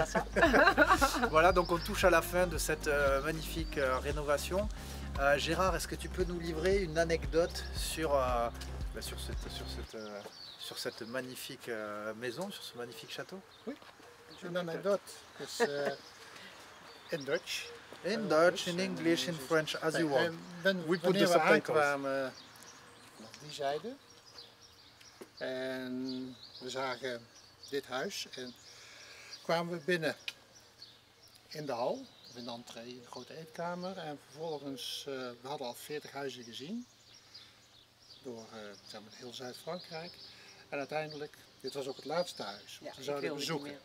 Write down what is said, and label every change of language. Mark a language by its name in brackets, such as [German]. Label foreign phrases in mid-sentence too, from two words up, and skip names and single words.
[French] Voilà, donc on touche à la fin de cette magnifique rénovation. Gérard, est-ce que tu peux nous livrer une anecdote sur cette magnifique maison, sur ce magnifique château? Oui, une anecdote. [English] Dus, in Dutch. In Dutch, in English, in French, as you want. [Dutch] Wanneer we aankwamen vanaf die zijde en we zagen dit huis en kwamen we binnen in de hal, of in de entree, in de grote eetkamer en vervolgens, we hadden al 40 huizen gezien door zeg maar, heel Zuid-Frankrijk en uiteindelijk, dit was ook het laatste huis wat we zouden bezoeken.